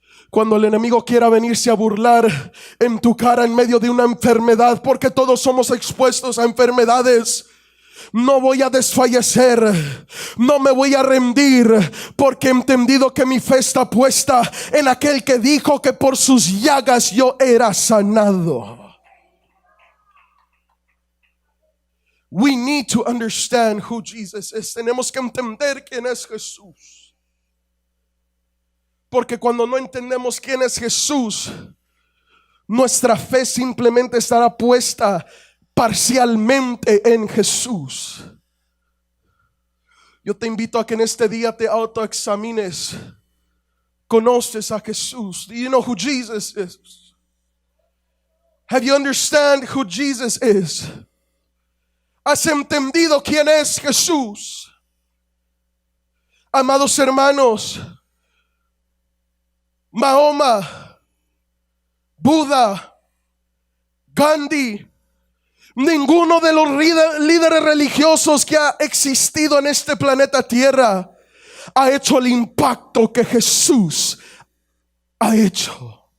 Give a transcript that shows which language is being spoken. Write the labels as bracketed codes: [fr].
[es] Cuando el enemigo quiera venirse a burlar en tu cara en medio de una enfermedad, porque todos somos expuestos a enfermedades, no voy a desfallecer, no me voy a rendir, porque he entendido que mi fe está puesta en aquel que dijo que por sus llagas yo era sanado. [en] We need to understand who Jesus is. [es] Tenemos que entender quién es Jesús. Porque cuando no entendemos quién es Jesús, nuestra fe simplemente estará puesta parcialmente en Jesús. Yo te invito a que en este día te autoexamines. ¿Conoces a Jesús? [en] Do you know who Jesus is? Have you understand who Jesus is? [es] ¿Has entendido quién es Jesús? Amados hermanos, Mahoma, Buda, Gandhi, ninguno de los líderes religiosos que ha existido en este planeta Tierra ha hecho el impacto que Jesús ha hecho.